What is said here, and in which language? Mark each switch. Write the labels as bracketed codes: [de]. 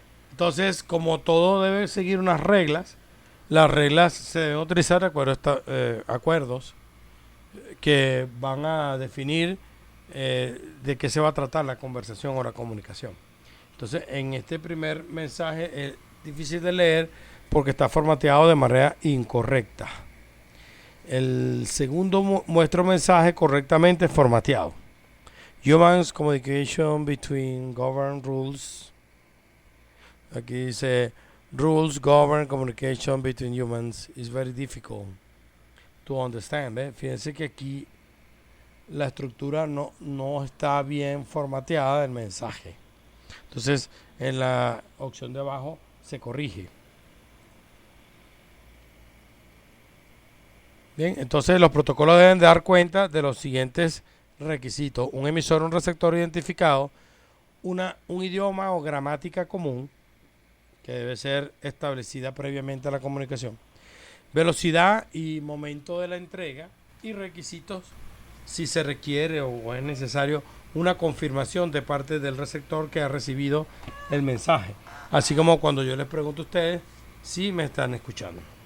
[es] Entonces, como todo debe seguir unas reglas, las reglas se deben utilizar de acuerdo a acuerdos que van a definir de qué se va a tratar la conversación o la comunicación. Entonces, en este primer mensaje es difícil de leer porque está formateado de manera incorrecta. El segundo muestra un mensaje correctamente formateado. [en] Humans communication between governed rules. [es] Aquí dice [en] rules govern communication between humans is very difficult to understand. [es] Fíjense que aquí la estructura no está bien formateada del mensaje. Entonces, en la opción de abajo se corrige. Bien, entonces los protocolos deben dar cuenta de los siguientes requisitos: un emisor, un receptor identificado, un idioma o gramática común que debe ser establecida previamente a la comunicación, velocidad y momento de la entrega, y requisitos si se requiere o es necesario una confirmación de parte del receptor que ha recibido el mensaje, así como cuando yo les pregunto a ustedes si me están escuchando.